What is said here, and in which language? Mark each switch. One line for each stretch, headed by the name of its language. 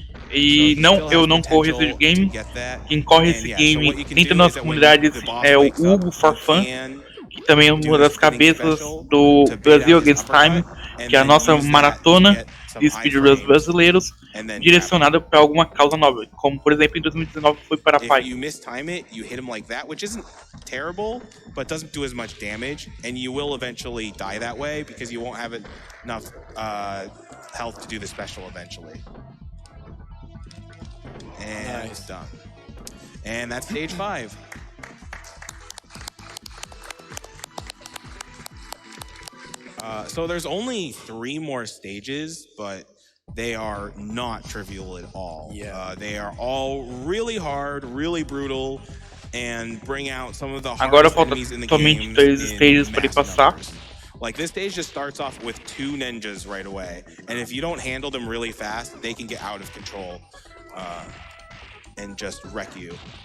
Portuguese: E eu não corro esse game. Quem corre esse game dentro da nossa comunidade é o Hugo for Fun, que também é uma das cabeças do Brasil Against Time, que é a nossa maratona de speedruns brasileiros, direcionada para alguma causa nobre, como por exemplo em 2019 foi para a PAI.
English: You mistime it, you hit him like that, which isn't terrible, but doesn't do as much damage, and you will eventually die that way because you won't have enough health to do the special eventually. And it's done. And that's stage 5. So there's only 3 more stages, but they are not trivial at all. Yeah. They are all really hard, really brutal, and bring out some of the hardest enemies in the game.
Portuguese: Agora faltam somente 3 stages para ele passar.
English: Like this stage just starts off with 2 ninjas right away, and if you don't handle them really fast, they can get out of control and just wreck you.